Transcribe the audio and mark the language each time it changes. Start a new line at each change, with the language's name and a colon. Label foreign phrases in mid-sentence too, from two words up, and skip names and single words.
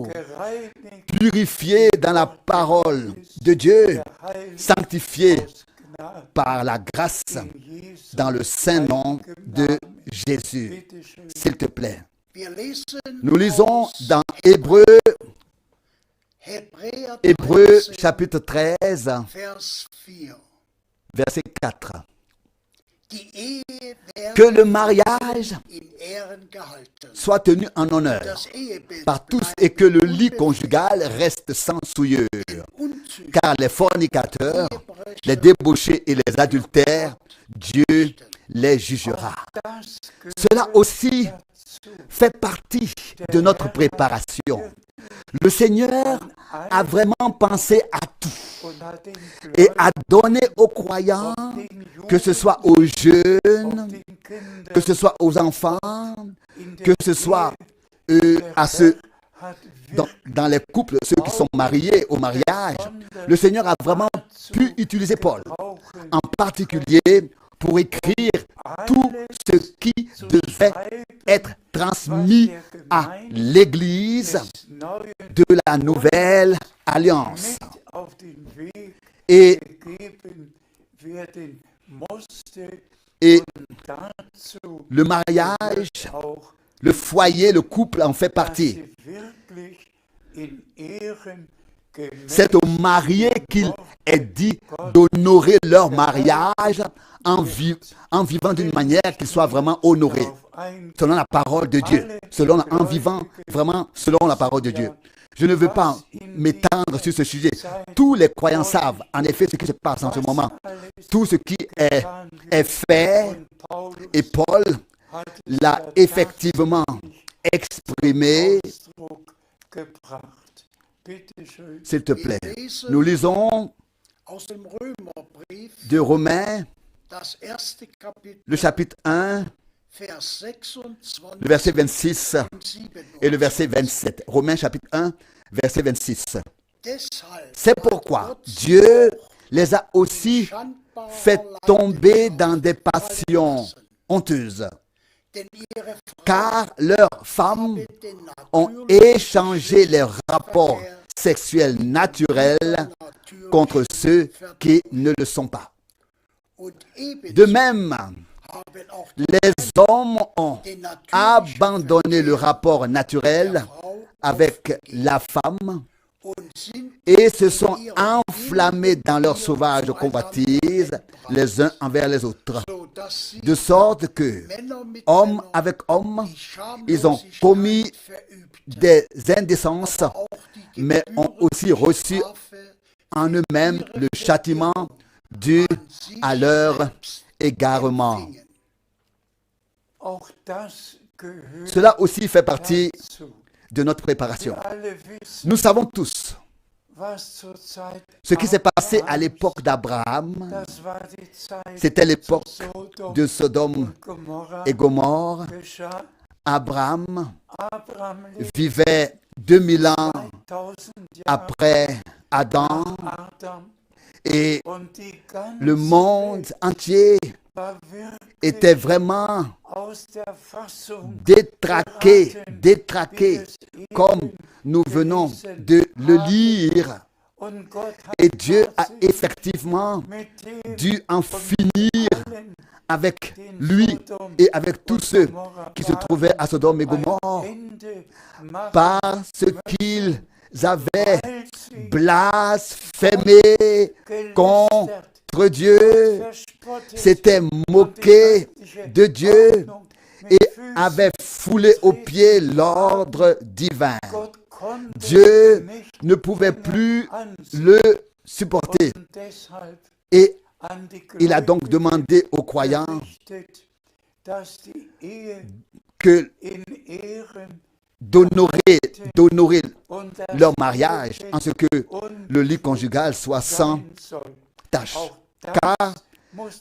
German: Gereinigt
French: purifiés dans la parole de Dieu, sanctifiés
German: aus Gnade
French: par la grâce
German: in Jesu
French: dans le saint nom de Jésus.
German: Bitte schön.
French: S'il te plaît.
German: Wir lesen
French: Nous lisons
German: aus
French: dans Hébreux
German: Hebräer 13,
French: chapitre 13,
German: Vers 4.
French: verset 4.
German: Die Ehe
French: Que
German: werde
French: le mariage
German: in Ehren gehalten.
French: soit tenu en honneur
German: Das Ehebild
French: par tous et que le lit conjugal reste sans souillure.
German: unzüchtig,
French: Car les fornicateurs, les débauchés et les adultères, Dieu les jugera.
German: Das
French: Cela aussi fait partie de notre préparation. Le Seigneur a vraiment pensé à tout
German: und hat den
French: et a donné aux croyants, que ce soit aux jeunes,
German: den Kindern
French: que ce soit aux enfants,
German: in
French: que
German: der
French: ce soit
German: Ehe
French: à ceux
German: hat
French: dans les couples, ceux qui sont mariés au mariage. Le Seigneur a vraiment pu utiliser Paul,
German: brauchen
French: en particulier pour écrire tout ce qui devait être transmis à l'Église
German: des neuen
French: de la nouvelle alliance.
German: mit auf den Weg
French: Et,
German: gegeben werden musste
French: et
German: dazu
French: le mariage,
German: auch,
French: le foyer, le couple en fait
German: dass
French: partie.
German: sie wirklich in Ehren
French: C'est aux mariés qu'il est dit d'honorer leur mariage en vivant d'une manière qu'ils soient vraiment honorés, selon la parole de Dieu, en vivant vraiment selon la parole de Dieu. Je ne veux pas m'étendre sur ce sujet. Tous les croyants savent en effet ce qui se passe en ce moment. Tout ce qui est fait, et Paul l'a effectivement exprimé. S'il te plaît, nous lisons
German: aus dem Römerbrief,
French: de Romains,
German: das erste Kapitel,
French: le chapitre 1,
German: Vers 26
French: le verset 26
German: und 27.
French: et le verset 27. Romains chapitre 1, verset 26.
German: Deshalb
French: C'est pourquoi Dieu les a aussi
German: schandbar
French: fait tomber dans des passions honteuses,
German: denn ihre
French: car leurs femmes
German: den
French: ont échangé les rapports sexuels naturels contre ceux qui ne le sont pas.
German: und ebenso
French: De même,
German: haben auch
French: les hommes ont
German: den natürlichen
French: abandonné le rapport naturel
German: Frau
French: avec la femme
German: und sind
French: et se sont enflammés dans leur sauvage convoitise les uns envers les autres.
German: so sodass sie
French: de sorte que,
German: Männer mit
French: homme
German: Männern
French: avec homme,
German: die
French: ils ont
German: Schamlosigkeit
French: commis
German: verübten,
French: des indécences,
German: aber auch die
French: mais ont aussi reçu
German: Gebührenstrafe
French: en eux-mêmes le châtiment dû
German: an sich
French: à leur
German: selbst
French: égarement.
German: Auch empfingen. das gehört
French: Cela aussi fait partie
German: dazu.
French: de notre préparation.
German: Wir alle wissen,
French: Nous savons tous
German: was zur Zeit
French: ce qui s'est passé à
German: Abrahams,
French: l'époque d'Abraham.
German: das war die Zeit
French: C'était l'époque
German: zu Sodom
French: de Sodome
German: und Gomorra
French: et Gomorre.
German: geschah. Abraham Abraham lebte
French: vivait 2000 ans
German: 2000 Jahre
French: après Adam
German: nach Adam
French: et
German: und die ganze
French: le monde entier
German: Welt war wirklich
French: était vraiment
German: aus der Fassung
French: détraqué,
German: geraten,
French: détraqué,
German: wie es eben
French: comme nous venons de le lire.
German: und Gott hat
French: Et Dieu a
German: tatsächlich
French: effectivement
German: mit dem
French: dû en finir
German: allen,
French: avec
German: den
French: lui
German: Sodom
French: et avec tous
German: und
French: ceux
German: Gomorra
French: qui se
German: waren,
French: trouvaient à Sodome et
German: ein
French: Gomorre
German: Ende machen,
French: parce qu'ils avaient
German: weil sie
French: blasphémé
German: gelästert,
French: contre Dieu,
German: verspottet
French: s'étaient
German: und die
French: moqués
German: göttliche
French: de Dieu
German: Ordnung mit
French: et
German: Füßen
French: avaient foulé aux pieds l'ordre divin.
German: Gott konnte
French: Dieu
German: nicht
French: ne pouvait
German: länger
French: plus
German: ansehen.
French: le supporter.
German: Und deshalb
French: Et
German: an die
French: il a donc
German: Gläubigen
French: demandé aux croyants
German: gerichtet, dass die Ehe
French: que
German: in Ehren
French: d'honorer
German: und das
French: leur mariage en ce que
German: und
French: le lit conjugal soit sans
German: sein soll.
French: tache.
German: Auch das
French: Car
German: muss